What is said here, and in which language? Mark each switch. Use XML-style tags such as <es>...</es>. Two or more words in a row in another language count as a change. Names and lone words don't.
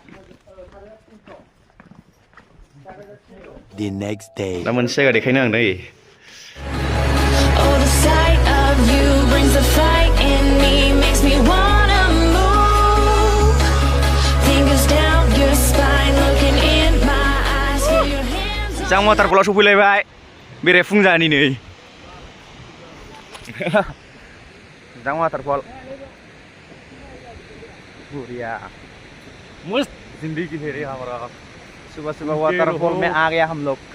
<en>The next day.</en> <brx>दा मोनसे जायगा देखायनो आं दै</brx> <en>Oh, the sight of you brings the fight in me, makes me wanna move. Fingers down your spine, looking in my eyes, feel your hands on</en> <brx>जां वाटारफलाव सफैलायबाय बेरायफुंजानि नै जां वाटारफल बुरिया</brx> <hi>मस्त जिंदगी है रे हमारा सुबह सुबह वाटरफॉल में आ गया हम लोग</hi>